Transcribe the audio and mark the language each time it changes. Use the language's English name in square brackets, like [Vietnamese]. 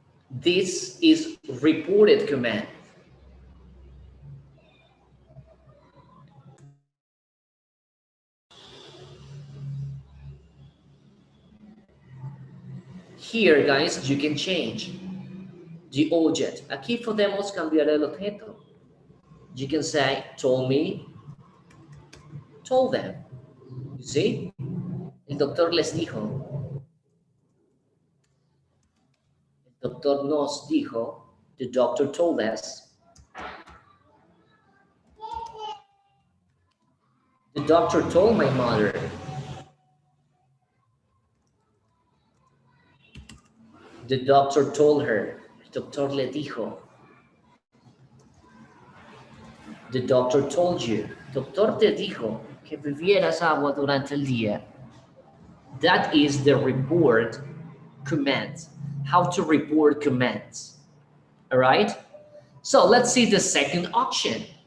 [English] This is reported command. Here, guys, you can change the object. [Spanish] Aquí podemos cambiar el objeto. [English] You can say, told me, told them. You see? [Spanish] El doctor les dijo. El doctor nos dijo. [English] The doctor told us. The doctor told my mother. The doctor told her. [Spanish] El doctor le dijo. [English] The doctor told you. [Spanish] Doctor te dijo que bebieras agua durante el día. [English] That is the report command. How to report commands. All right? So let's see the second option.